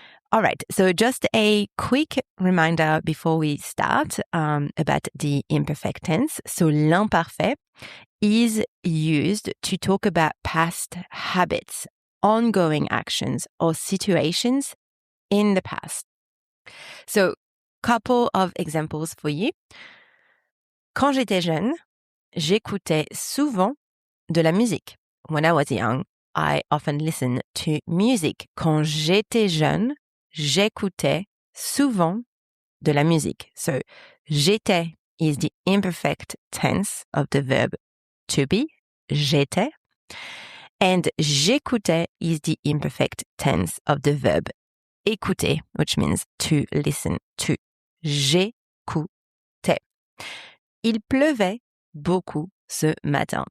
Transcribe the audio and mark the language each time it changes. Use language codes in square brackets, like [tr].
[en] All right, so just a quick reminder before we start about the imperfect tense. So l'imparfait is used to talk about past habits, ongoing actions, or situations in the past. So, couple of examples for you. [fr] Quand j'étais jeune, j'écoutais souvent de la musique. [en] When I was young, I often listened to music. [fr] Quand j'étais jeune, j'écoutais souvent de la musique. [en] So, [fr] j'étais [en] is the imperfect tense of the verb to be, j'étais. And [fr] j'écoutais [en] is the imperfect tense of the verb écouter, which means to listen to. [fr] J'écoutais. Il pleuvait beaucoup ce matin.